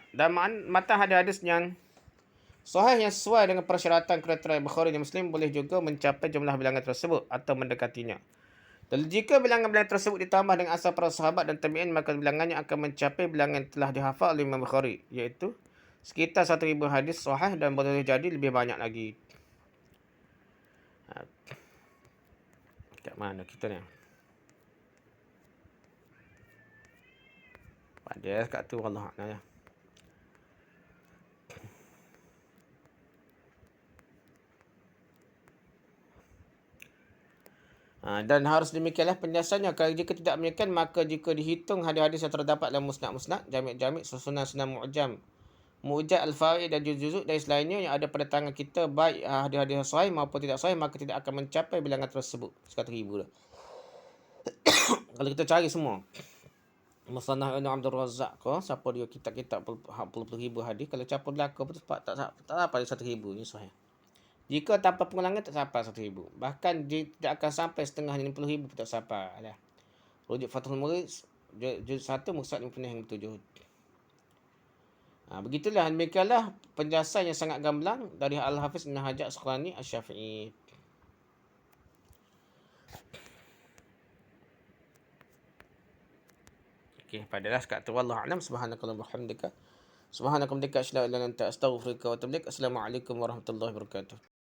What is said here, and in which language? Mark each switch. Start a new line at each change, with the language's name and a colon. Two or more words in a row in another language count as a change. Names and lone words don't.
Malay: Dan matan hadis-hadis yang sahih yang sesuai dengan persyaratan kriteria Bukhari dan Muslim boleh juga mencapai jumlah bilangan tersebut atau mendekatinya. Dan jika bilangan-bilangan tersebut ditambah dengan asal para sahabat dan tabi'in, maka bilangannya akan mencapai bilangan yang telah dihafal oleh Imam Bukhari, iaitu sekitar 1,000 hadis sahih dan boleh jadi lebih banyak lagi. Kat mana kita ni? Pada kat tu Allah ya. Dan harus demikianlah penjelasannya. Kalau jika tidak demikian, maka jika dihitung hadis-hadis yang terdapat dalam musnad-musnad, jami'-jami', susunan-sunan mu'jam al-fawaid dan juz-juz dan selainnya yang ada pada tangan kita, baik hadis-hadis sahih maupun tidak sahih, maka tidak akan mencapai bilangan tersebut 100,000 dah. Kalau kita cari semua Musannaf Ibn Abdul Razak ke, siapa dia kitab-kitab puluh-puluh hadis, kalau capur belaka pun tak dapat 1,000 ni sahih. Jika tanpa pengulangan tak sampai 1,000. Bahkan tidak akan sampai setengah 50,000 pun tak sampai lah. Rujuk Fathul Murid juz 1 muka 57. Begitulah, demikianlah penjelasan yang sangat gamblang dari Al-Hafiz Ibn Hajar Asqalani Asy-Syafi'i. Okey, padalah sekat tu
Arabic: والله أعلم. سبحانك اللهم وبحمدك أشهد أن لا إله إلا أنت أستغفرك وأتوب إليك. السلام عليكم ورحمة الله وبركاته.